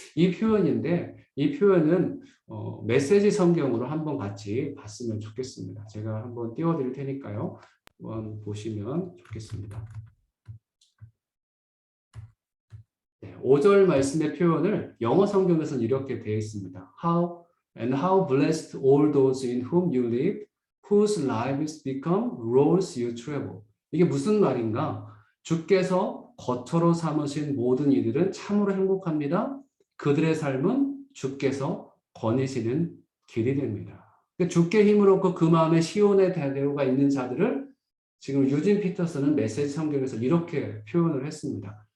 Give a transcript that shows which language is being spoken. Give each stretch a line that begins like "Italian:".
Korean: 이 표현인데 이 표현은 메시지 성경으로 한번 같이 봤으면 좋겠습니다. 제가 한번 띄워드릴 테니까요. 한번 보시면 좋겠습니다. 네, 5절 말씀의 표현을 영어 성경에서는 이렇게 되어 있습니다.
English: How blessed all those in whom you live, whose lives become roads you travel.
Korean: 이게 무슨 말인가? 주께서 거처로 삼으신 모든 이들은 참으로 행복합니다. 그들의 삶은 주께서 거니시는 길이 됩니다. 주께 힘을 얻고 그 마음에 시온의 대로가 있는 자들을 지금 유진 피터슨은 메시지 성경에서 이렇게 표현을 했습니다.